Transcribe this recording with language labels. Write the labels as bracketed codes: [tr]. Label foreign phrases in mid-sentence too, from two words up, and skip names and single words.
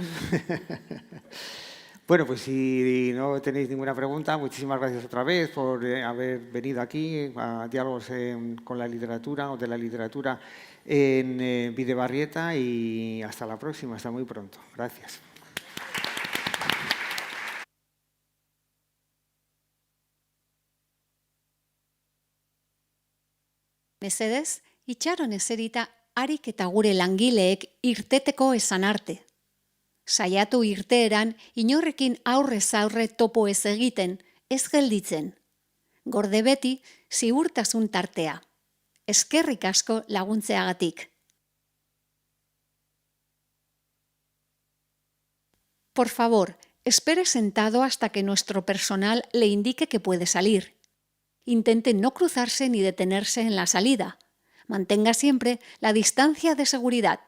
[es] Bueno, pues si no tenéis ninguna pregunta, muchísimas gracias otra vez por haber venido aquí a Diálogos con la Literatura o de la Literatura en Bidebarrieta, y hasta la próxima, hasta muy pronto. Gracias. [eu] Mesedez, itxaron eserita harik eta gure langileek irteteko esan arte. Saiatu irteeran inorrekin aurrez aurre topo ez egiten, ez gelditzen. Gorde beti ziurtasun tartea. Eskerrik asko laguntzeagatik. [es] Por favor, espere sentado hasta que nuestro personal le indique que puede salir. Intente no cruzarse ni detenerse en la salida. Mantenga siempre la distancia de seguridad.